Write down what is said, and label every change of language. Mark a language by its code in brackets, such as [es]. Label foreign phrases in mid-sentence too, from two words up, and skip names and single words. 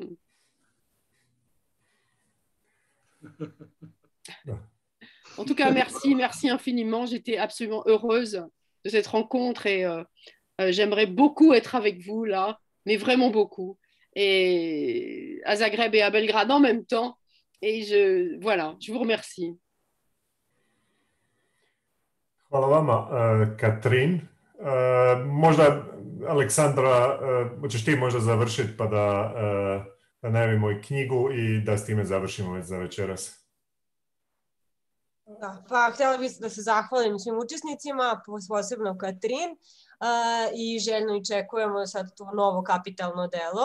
[fr] En tout cas, merci infiniment. J'étais absolument heureuse de cette rencontre et j'aimerais beaucoup être avec vous là, mais vraiment beaucoup. Et à Zagreb et à Belgrade en même temps. Et je vous remercie. [hr] Hvala vama, Katrin. Možda, Aleksandra, hoćeš ti možda završiti pa da najavimo i knjigu i da s time završimo već za večeras. [sr] Da, pa htjela bih da se zahvalim svim učesnicima, posebno Katrin, i željno očekujemo sad to novo kapitalno delo.